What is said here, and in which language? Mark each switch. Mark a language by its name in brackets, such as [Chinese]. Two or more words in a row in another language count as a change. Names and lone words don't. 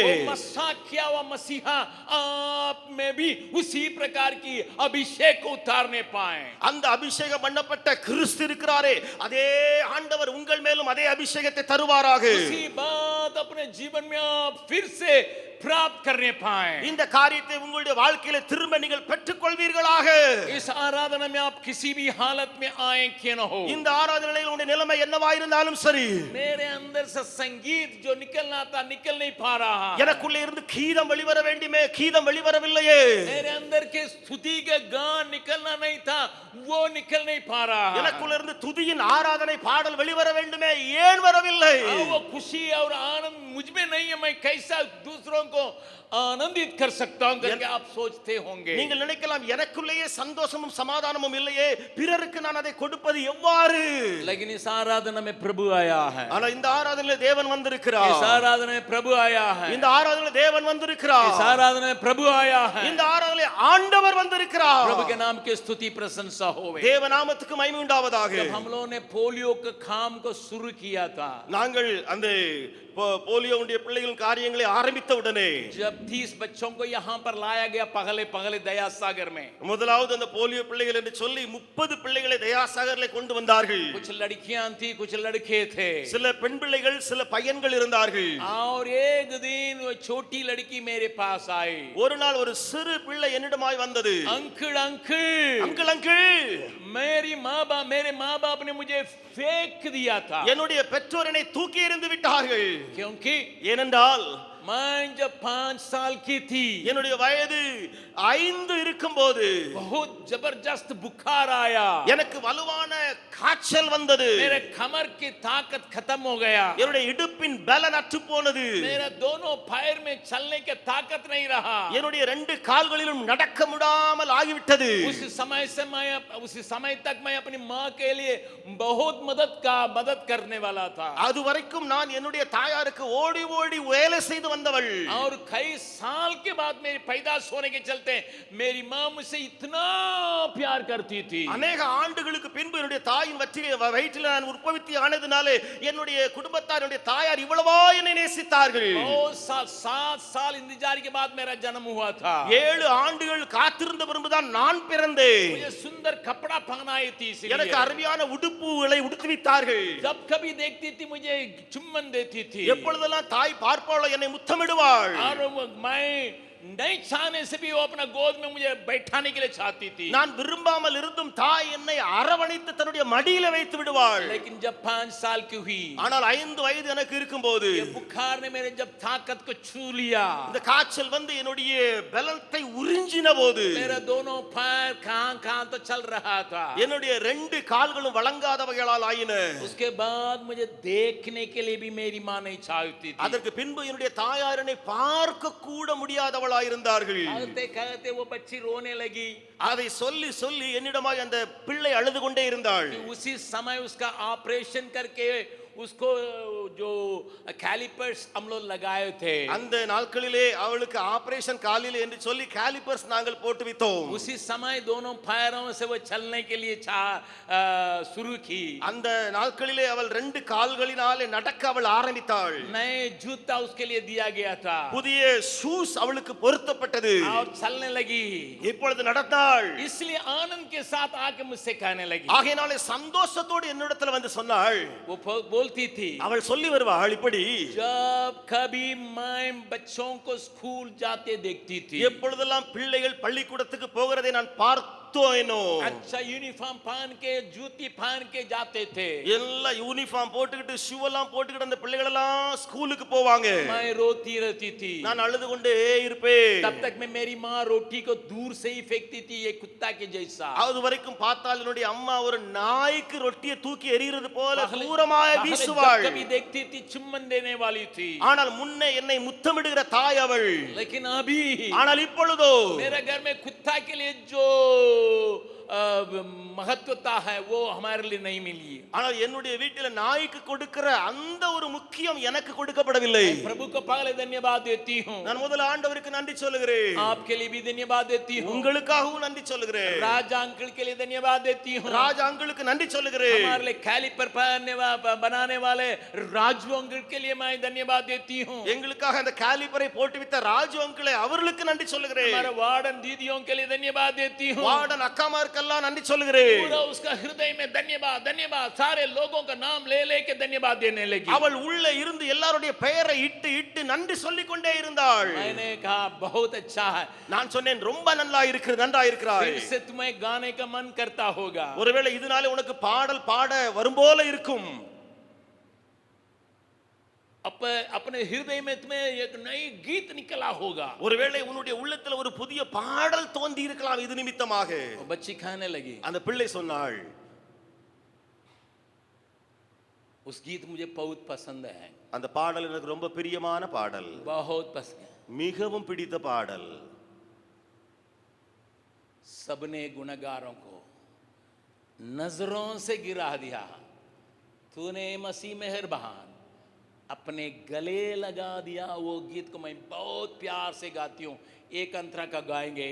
[Hindi] वो मसा किया हुआ मसीहा आप में भी उसी प्रकार की अभिषेक को उतारने पाए। [Tamil] அந்த அபிஷேகம் பண்ணப்பட்ட கிறிஸ்து இருக்கிறாரே, அதே ஆண்டவர் உங்கள் மேலும் அதே அபிஷேகத்தை தருவாராக. [Hindi] उसी बात अपने जीवन में आप फिर से प्राप्त करने पाए। [Tamil] இந்த காரியத்தை உங்களுடைய வாழ்க்கையில திரும்ப நீங்கள் பெற்றுக் கொள்வீர்களாக. [Hindi] इस आराधना में आप किसी भी हालत में आए क्यों न हो, [Tamil] இந்த ஆராதனையில் உங்களுடைய நிலைமை என்னவா இருந்தாலும் சரி, [Hindi] मेरे अंदर से संगीत जो निकलना था निकल नहीं पा रहा, [Tamil] எனக்குள்ளே இருந்து கீதம் வெளிவர வேண்டுமே, கீதம் வெளிவரவில்லையே. [Hindi] मेरे अंदर के स्तुति के गान निकलना नहीं था, वो निकल नहीं पा रहा, [Tamil] எனக்குள்ள இருந்து துதியின் ஆராதனை பாடல் வெளிவர வேண்டுமே, ஏன் வரவில்லை? [Hindi] वो खुशी और आनंद मुझ में नहीं है, मैं कैसा दूसरों को आनंदित कर सकता हूं करके आप सोचते होंगे। [Tamil] நீங்கள் நினைக்கலாம் எனக்குள்ளேயே சந்தோஷமும் சமாதானமும் இல்லையே, பிறருக்கு நான் அதை கொடுப்பது எவ்வாறு? [Hindi] लेकिन इस आराधना में प्रभु आया है, [Tamil] ஆனா இந்த ஆராதனையில தேவன் [Hindi] इस [Tamil] வந்திருக்கிறார். [Hindi] आराधना में प्रभु आया है, [Tamil] இந்த ஆராதனையில தேவன் வந்திருக்கிறார். [Hindi] इस आराधना में प्रभु आया है। [Tamil] இந்த ஆராதனையில ஆண்டவர் வந்திருக்கிறார். [Hindi] प्रभु के नाम की स्तुति प्रशंसा होवे। [Tamil] தேவ நாமத்துக்கு மகிமை உண்டாவதாக. [Hindi] जब हम लोगों ने पोलियो के काम को शुरू किया था, [Tamil] நாங்கள் அந்த போலியோவுடைய பிள்ளைகளின் காரியங்களை ஆரம்பித்த உடனே [Hindi] जब 30 बच्चों को यहाँ पर लाया गया पगले पगले दया सागर में, [Tamil] முதலாவது அந்த போலியோ பிள்ளைகள் என்று சொல்லி 30 பிள்ளைகளை தயாசாகரிலே கொண்டு வந்தார்கள். [Hindi] कुछ लड़कियां थी, कुछ लड़के थे, [Tamil] சில பெண் பிள்ளைகள், சில பையன்கள் இருந்தார்கள். [Hindi] और एक दिन वो छोटी लड़की मेरे पास आई, [Tamil] ஒரு நாள் ஒரு சிறு பிள்ளை என்னிடமாய் வந்தது. [English] uncle uncle uncle uncle, [Hindi] मेरे माँ बाप ने मुझे फेंक दिया था, [Tamil] என்னுடைய பெற்றோர் என்னை தூக்கி எறிந்து விட்டார்கள். [Hindi] क्योंकि [Tamil] ஏனென்றால் [Hindi] मैं जब 5 साल की थी, [Tamil] என்னுடைய வயது 5 இருக்கும்போது [Hindi] बहुत जबरदस्त बुखार आया, [Tamil] எனக்கு வலுவான காய்ச்சல் வந்தது. [Hindi] मेरे कमर की ताकत खत्म हो गया, [Tamil] என்னுடைய இடுப்பின் பலன் அற்று போனது. [Hindi] मेरा दोनों पैर में चलने की ताकत नहीं रहा। [Tamil] என்னுடைய 2 கால்களிலும் நடக்க முடியாமல் ஆகிவிட்டது. [Hindi] उसी समय तक मैं अपनी माँ के लिए बहुत मदद करने वाला था, [Tamil] அது வரைக்கும் நான் என்னுடைய தாயாருக்கு ஓடி ஓடி வேலை செய்து வந்தவள். [Hindi] और कई साल के बाद मेरी पैदाश होने के चलते मेरी माँ मुझसे इतना प्यार करती थी। [Tamil] अनेक ஆண்டுகளுக்கு பின்பு என்னுடைய தாயின் வயிற்றில் நான் உற்பத்தி ஆனதினாலே என்னுடைய குடும்பத்தார், என்னுடைய தாயார் இவ்வளவா என்னை நேசித்தார்கள். [Hindi] 7 साल इंतजार के बाद मेरा जन्म हुआ था, [Tamil] 7 ஆண்டுகள் காத்திருந்த பிறகுதான் நான் பிறந்தேன். [Hindi] मुझे सुंदर कपड़ा पहनाई थी, [Tamil] எனக்கு அருமையான உடுப்புகளை உடுத்துவித்தார்கள். [Hindi] जब कभी देखती थी मुझे चुम्बन देती थी, [Tamil] எப்பொழுதெல்லாம் தாய் பார்ப்பாளோ என்னை முத்தமிடுவாள். [Hindi] और मैं नहीं चाहने से भी वो अपना गोद में मुझे बैठाने के लिए चाहती थी, [Tamil] நான் விரும்பாமல் இருந்தும் தாய் என்னை அரவணைத்து தன்னுடைய மடியில வைத்து விடுவாள். [Hindi] लेकिन जब 5 साल की हुई, [Tamil] ஆனால் 5 வயது எனக்கு இருக்கும்போது [Hindi] ये बुखार ने मेरे जब ताकत को छू लिया, [Tamil] இந்த காய்ச்சல் வந்து என்னுடைய பலத்தை உறிஞ்சின போது [Hindi] मेरा दोनों पैर कहां तो चल रहा था, [Tamil] என்னுடைய 2 கால்களும் வழங்காதவைகளால் ஆயின. [Hindi] उसके बाद मुझे देखने के लिए भी मेरी मां नहीं चाहती थी, [Tamil] அதற்கு பின்பு என்னுடைய தாயார் என்னை பார்க்க கூட முடியாதவள் உள்ளவளாயிருந்தார்கள். [Hindi] कहते कहते वो बच्ची रोने लगी। [Tamil] அதை சொல்லி சொல்லி என்னிடமாய் அந்த பிள்ளை அழுது கொண்டே இருந்தாள். [Hindi] कि उसी समय उसका ऑपरेशन करके उसको जो कैलिपर्स हम लोग लगाए थे, [Tamil] அந்த நாட்களிலே அவளுக்கு ஆபரேஷன் காலில் என்று சொல்லி காலிபர்ஸ் நாங்கள் போட்டு வித்தோம். [Hindi] उसी समय दोनों पैरों से वो चलने के लिए शुरू की। [Tamil] அந்த நாட்களிலே அவள் ரெண்டு கால்களினாலே நடக்க அவள் ஆரம்பித்தாள். [Hindi] नए जूता उसके लिए दिया गया था [Tamil] புதிய ஷூஸ் அவளுக்கு பொருத்தப்பட்டது. [Hindi] और चलने लगी। [Tamil] இப்பொழுது நடந்தாள். [Hindi] इसलिए आनंद के साथ आके मुझसे कहने लगी। [Tamil] ஆகையினாலே சந்தோஷத்தோடு என்னிடத்தில் வந்து சொன்னாள். [Hindi] वो बोलती थी, [Tamil] அவள் சொல்லி வருவாள் இப்படி, [Hindi] जब कभी मैं बच्चों को स्कूल जाते देखती थी, [Tamil] எப்பொழுதெல்லாம் பிள்ளைகள் பள்ளிக்கூடத்துக்கு போகிறதை நான் பார்த்தேனோ, [Hindi] अच्छा यूनिफॉर्म पहन के जूती पहन के जाते थे, [Tamil] எல்லா யூனிஃபார்ம் போட்டுக்கிட்டு ஷூ எல்லாம் போட்டுக்கிட்டு அந்த பிள்ளைகள் எல்லாம் ஸ்கூலுக்கு போவாங்க. [Hindi] मैं रोती रहती थी। [Tamil] நான் அழுது கொண்டே இருப்பேன். [Hindi] तब तक में मेरी माँ रोटी को दूर से ही फेंकती थी, ये कुत्ता के जैसा। [Tamil] அது வரைக்கும் பார்த்தால் என்னுடைய அம்மா ஒரு நாய்க்கு ரொட்டியை தூக்கி எறிகிறது போல தூரமாய் வீசுவாள். [Hindi] कभी देखती थी चुम्बन देने वाली थी, [Tamil] ஆனால் முன்னே என்னை முத்தமிடுகிற தாய் அவள். [Hindi] लेकिन अभी [Tamil] ஆனால் இப்பொழுதோ [Hindi] मेरे घर में कुत्ता के लिए जो महत्वता है वो हमारे लिए नहीं मिली। [Tamil] ஆனால் என்னுடைய வீட்டில் நாய்க்கு கொடுக்கிற அந்த ஒரு முக்கியம் எனக்கு கொடுக்கப்படவில்லை. [Hindi] प्रभु को पहले धन्यवाद देती हूँ, [Tamil] நான் முதல்ல ஆண்டவருக்கு நன்றி சொல்லுகிறேன். [Hindi] आपके लिए भी धन्यवाद देती हूँ, [Tamil] உங்களுக்காகவும் நன்றி சொல்லுகிறேன். [Hindi] राजा अंकल के लिए धन्यवाद देती हूँ, [Tamil] ராஜா அங்கிளுக்கு நன்றி சொல்லுகிறேன். [Hindi] हमारे लिए कैलिपर बनाने वाले राजू अंकल के लिए मैं धन्यवाद देती हूँ, [Tamil] எங்களுக்காக அந்த காலிபரை போட்டு வித்த ராஜு அங்கிளை அவர்களுக்கு நன்றி சொல்லுகிறேன். [Hindi] हमारे वार्डन दीदियों के लिए धन्यवाद देती हूँ, [Tamil] வார்டன் அக்காமாருக்கெல்லாம் நன்றி சொல்லுகிறேன். [Hindi] पूरा उसका हृदय में धन्यवाद धन्यवाद, सारे लोगों का नाम ले लेके धन्यवाद देने लगी। [Tamil] அவள் உள்ளே இருந்து எல்லாருடைய பெயரை இட்டு இட்டு நன்றி சொல்லிக் கொண்டே இருந்தாள். [Hindi] मैंने कहा बहुत अच्छा है, [Tamil] நான் சொன்னேன் ரொம்ப நல்லா இருக்கிறது, நன்றா இருக்கிறாய். [Hindi] फिर से तुम्हें गाने का मन करता होगा, [Tamil] ஒருவேளை இதனால உனக்கு பாடல் பாட வரும் போல இருக்கும். [Hindi] अपने हृदय में तुम्हें एक नई गीत निकला होगा, [Tamil] ஒருவேளை உன்னுடைய உள்ளத்துல ஒரு புதிய பாடல் தோன்றி இருக்கலாம் இது நிமித்தமாக. [Hindi] बच्ची खाने लगी। [Tamil] அந்த பிள்ளை சொன்னாள், [Hindi] उस गीत मुझे बहुत पसंद है, [Tamil] அந்த பாடல் எனக்கு ரொம்ப பிரியமான பாடல், [Hindi] बहुत पसंद है। [Tamil] மிகவும் பிடித்த பாடல். [Hindi] सबने गुनहगारों को नजरों से गिरा दिया, तूने मसीह मेहरबान अपने गले लगा दिया। वो गीत को मैं बहुत प्यार से गाती हूँ, एक अंतरा का गाएंगे।